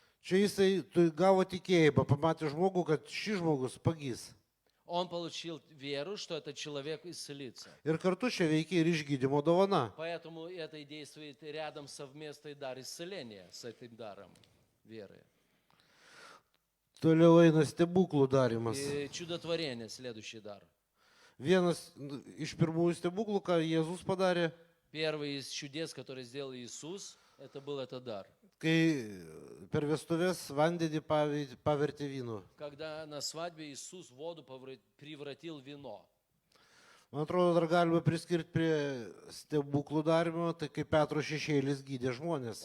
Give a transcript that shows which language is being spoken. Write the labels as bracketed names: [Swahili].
[Lithuanian] Čia jisai gavo tikėjimą, pamatė žmogų, kad šis žmogus pagys. [Russian] Он получил веру, что этот человек исцелится. [Lithuanian] Ir kartu čia veikia ir išgydymo dovana. [Russian] Поэтому это и действует рядом совместный дар исцеления с этим даром веры. [Lithuanian] Toliau eina stebuklų darimas. [Russian] И чудотворение, следующий дар. [Lithuanian] Vienas iš pirmųjų stebuklų, ką Jėzus padarė, [Russian] Первый из чудес, который сделал Иисус, это был этот дар. [Lithuanian] kai per vestuvės vandenį pavertė vynu. [Russian] Когда на свадьбе Иисус воду превратил в вино. [Lithuanian] Man atrodo, dar galima priskirti prie stebuklų darimo, tai kaip Petro šešėlis gydė žmonės.